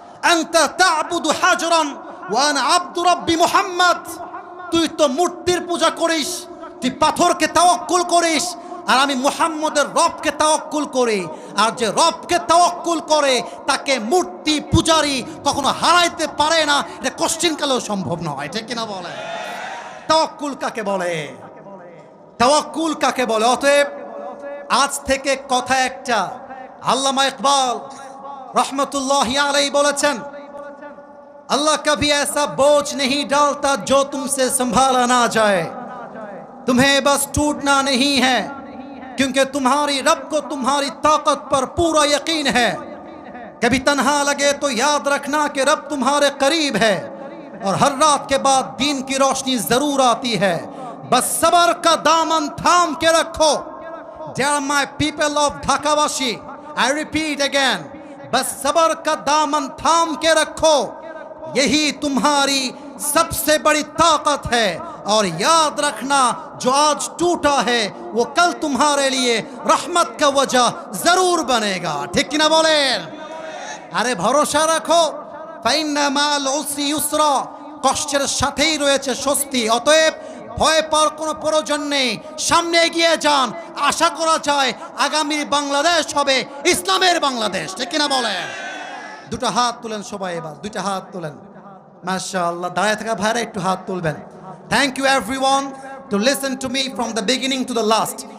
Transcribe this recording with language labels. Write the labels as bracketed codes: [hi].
[ar] আনতা তা'বুদু হাজরান ওয়া আনা আবদু রাব্বি মুহাম্মদ, [bn] তুই তো মূর্তির পূজা করিস, তুই পাথরকে তাওয়াক্কুল করিস, আর আমি মুহাম্মদের রবকে তাওয়াক্কুল করি। আর যে রবকে তাওয়াক্কুল করে তাকে মূর্তি পূজারি কখনো হারাইতে পারে না, এটা কোশ্চিনকালেও সম্ভব নয়, ঠিক কিনা বলে? তাওয়াক্কুল কাকে বলে? তাওয়াক্কুল কাকে বলে? অতএব আজ থেকে কথা একটা, আল্লামা ইকবাল [hi] रहमतुल्लाहि अलैहि [bn] বলেছেন, [hi] अल्लाह कभी ऐसा बोझ नहीं डालता जो तुमसे संभाला ना जाए, तुम्हें बस टूटना नहीं है क्योंकि तुम्हारी रब को तुम्हारी ताकत पर पूरा यकीन है। कभी तन्हा लगे तो याद रखना कि रब तुम्हारे करीब है और हर रात के बाद दिन की रोशनी जरूर आती है। बस सबर का दामन थाम के रखो। [en] Dear my people of ढाकावासी, I repeat again, [hi] बस सबर का दामन थाम के रखो, यही तुम्हारी सबसे बड़ी ताकत है। और याद रखना जो आज टूटा है वो कल तुम्हारे लिए रहमत का वजह जरूर बनेगा, ठीक ना बोलें? अरे भरोसा रखो, [ar] फाइन्ना माल उस्री युसरा, [bn] কষ্টের সাথেই রয়েছে স্বস্তি। অতএব ভয় পাওয়ার কোনো প্রয়োজন নেই, সামনে এগিয়ে যান। আশা করা যায় আগামী বাংলাদেশ হবে ইসলামের বাংলাদেশ, ঠিক কিনা বলেন? দুটো হাত তুলেন সবাই, এবার দুইটা হাত তুলেন। মাশাআল্লাহ, দাঁড়িয়ে থাকা ভাইরা একটু হাত তুলবেন। [en] Thank you everyone to listen to me from the beginning to the last.